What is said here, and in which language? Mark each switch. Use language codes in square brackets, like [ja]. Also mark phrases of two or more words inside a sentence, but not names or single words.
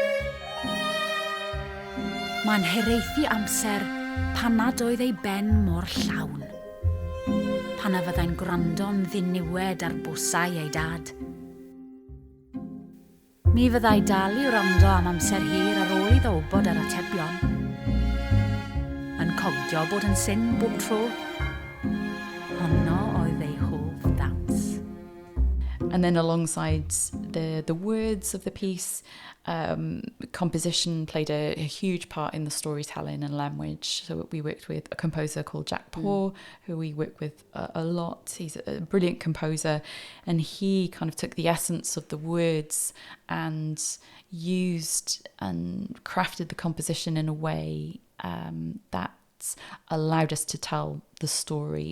[cy] Mae'n hiraethu amser pan nad oedd ei ben mor llawn, pan a fyddai'n gwrando'n ddiniwed ar bwsau ei dad. Mi fyddai dal I wrando am amser hir ar ôl iddo wybod yr atebion, yn cogio bod yn syn bob tro. Honno oedd ei hoff ddawns. [en] And then alongside the words of the piece, composition played a huge part in the storytelling and language. So we worked with a composer called Jack Poor, who we work with a lot. He's a brilliant composer, and he kind of took the essence of the words and used and crafted the composition in a way that allowed us to tell the story.